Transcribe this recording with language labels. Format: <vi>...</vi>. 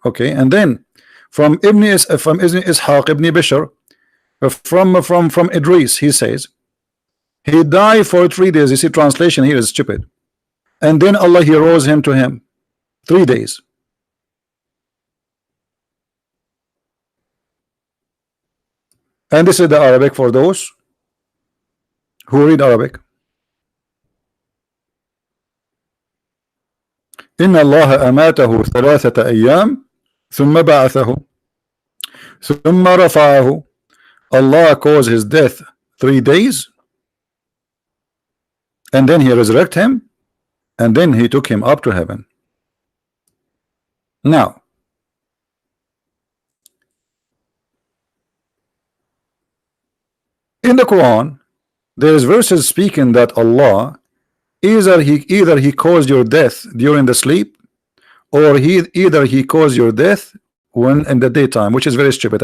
<en>Okay, and then from Ibn Ishaq, Ibn Bishr, from Idris, he says he died for 3 days. You see, translation here is stupid. And then Allah, he rose him to him 3 days. And this is the Arabic for those who read Arabic.</en> <ar>إن الله أماته 3 أيام ثم بعثه ثم رفعه.</ar> <en>Allah caused his death 3 days and then he resurrected him and then he took him up to heaven. Now in the Quran there is verses speaking that Allah either he caused your death during the sleep, or either he caused your death when in the daytime, which is very stupid.</en>